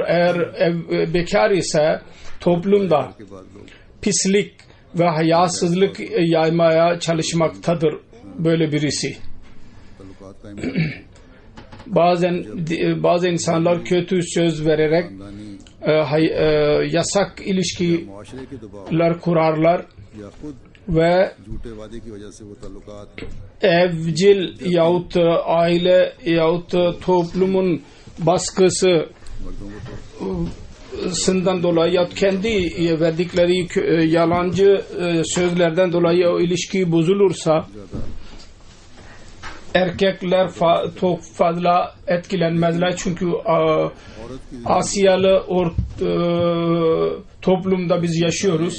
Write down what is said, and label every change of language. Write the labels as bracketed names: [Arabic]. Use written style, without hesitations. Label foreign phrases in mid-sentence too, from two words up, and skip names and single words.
[Turkish] Eğer bekar ise toplumda pislik ve hayasızlık yaymaya çalışmaktadır böyle birisi. bazı insanlar kötü söz vererek [Urdu] खानदानी [Turkish] yasak [Urdu] मुआशरे के [Turkish] ilişkiler [Urdu] दबाव [Turkish] kurarlar [Urdu] या खुद [Turkish] ve [Urdu] झूठे वादे की वजह से वो ताल्लुकात [Turkish] evcil yahut aile yahut toplumun baskısı [Urdu] मर्दों को तो [Turkish] sından dolayı ya kendi verdikleri yalancı sözlerden dolayı o ilişki bozulursa erkekler çok fazla etkilenmezler çünkü Asyalı toplumda biz yaşıyoruz.